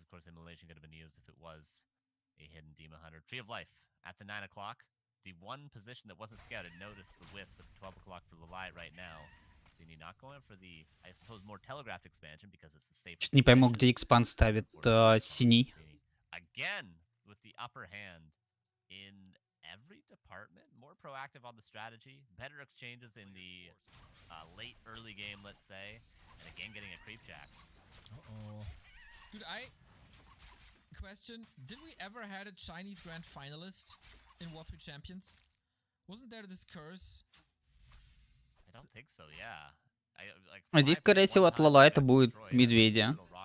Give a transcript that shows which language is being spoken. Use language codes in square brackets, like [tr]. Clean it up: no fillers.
[en] Of course, immolation could have been used if it was a hidden Demon Hunter. Tree of Life at the 9 o'clock. The one position that wasn't scouted. Notice the wisp at the 12 o'clock for LawLiet right now. Sini not going for the, I suppose, more telegraphed expansion because it's the safe. [ru] Чуть не пойму, где экспанд ставит Sini. [en] Again, with the upper hand in every department, more proactive on the strategy, better exchanges in the late early game, let's say, and again getting a creep jack. Uh-oh. Dude, question, did we ever had a Chinese grand finalist in w3champions? Wasn't there this curse? I don't think so, yeah. [ru] А здесь, скорее всего, от LawLiet будет Медведя.